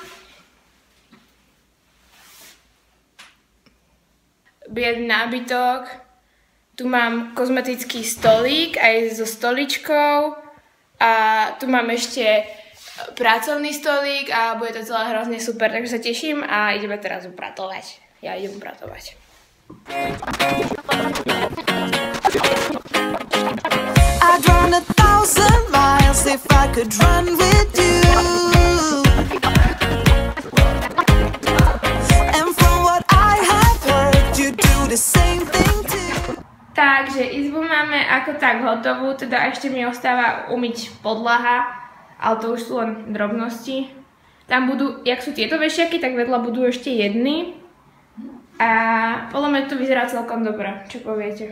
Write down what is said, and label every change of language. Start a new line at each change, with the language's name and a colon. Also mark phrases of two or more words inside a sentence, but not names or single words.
Slovak: Biedný nábytok. Tu mám kozmetický stolík aj so stoličkou. A tu mám ešte pracovný stolík a bude to celé hrozne super, takže sa teším a ideme teraz upratovať. Ja idem upratovať.
English: I'd run 1,000 miles if I could run with you. And from what I have heard, you do the same thing too.
Slovak: Takže izbu máme ako tak hotovú, teda ešte mi ostáva umyť podlaha, ale to už sú len drobnosti. Tam budú, jak sú tieto vešiaky, tak vedľa budú ešte jedny. A podľa mňa to vyzerá celkom dobre, čo poviete.